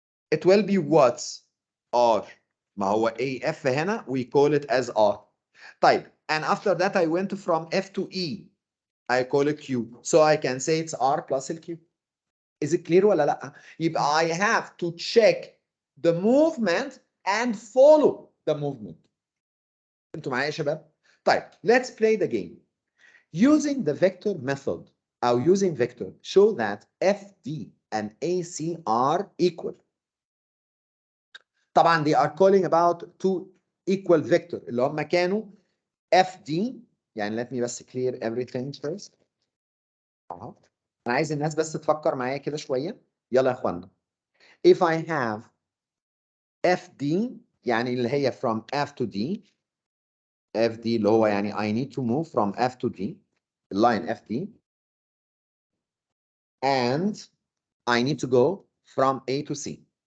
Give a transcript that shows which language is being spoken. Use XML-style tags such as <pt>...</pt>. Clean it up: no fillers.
<en>it will be what R.</en> <ar>ما هو AF هنا</ar> <en>we call it as R.</en> <ar>طيب</ar> <en>and after that I went from F to E I call it Q, so I can say it's R plus Q. Is it clear</en> <ar>ولا لا؟ يبقى</ar> <en>I have to check the movement and follow the movement.</en> <ar>انتوا معايا يا شباب؟ طيب</ar> <en>let's play the game. Using the vector method أو using vector show that FD and AC are equal.</en> <ar>طبعا</ar> <en>they are calling about two equal vector</en> <ar>اللي هم كانوا FD يعني</ar> <en>let me</en> <ar>بس</ar> <en>clear everything first.</en> <ar>انا عايز الناس بس تفكر معايا كده شويه. يلا يا اخوانا.</ar> <en>If I have FD</en> <ar>يعني اللي هي</ar> <en>from F to D. FD</en> <ar>اللي هو يعني</ar> <en>I need to move from F to D. line FD. And I need to go from A to C.</en>